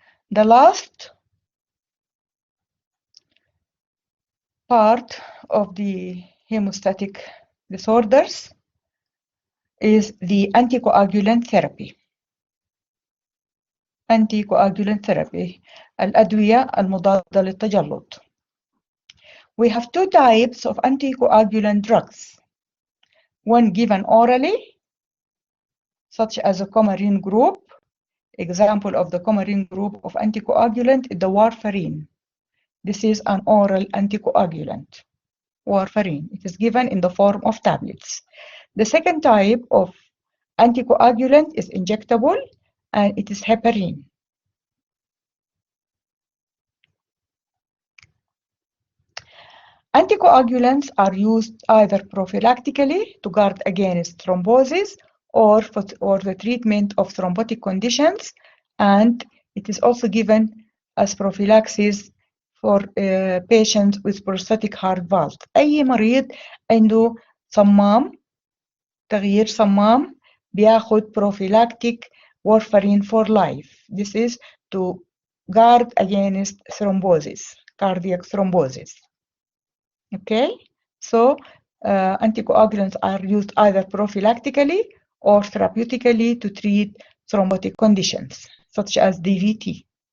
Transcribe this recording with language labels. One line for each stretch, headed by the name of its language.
English: The last part of the hemostatic disorders is the anticoagulant therapy. Anticoagulant therapy,
Arabic: الأدوية المضادة للتجلط.
English: We have two types of anticoagulant drugs. One given orally, such as a coumarin group. Example of the coumarin group of anticoagulant is the warfarin. This is an oral anticoagulant, warfarin. It is given in the form of tablets. The second type of anticoagulant is injectable, and it is heparin. Anticoagulants are used either prophylactically to guard against thrombosis or for the treatment of thrombotic conditions, and it is also given as prophylaxis for patients with prosthetic heart valve.
Arabic: أي مريض عنده صمام تغيير صمام بياخد
English: prophylactic warfarin for life. This is to guard against thrombosis, cardiac thrombosis. Okay, so anticoagulants are used either prophylactically or therapeutically to treat thrombotic conditions, such as DVT.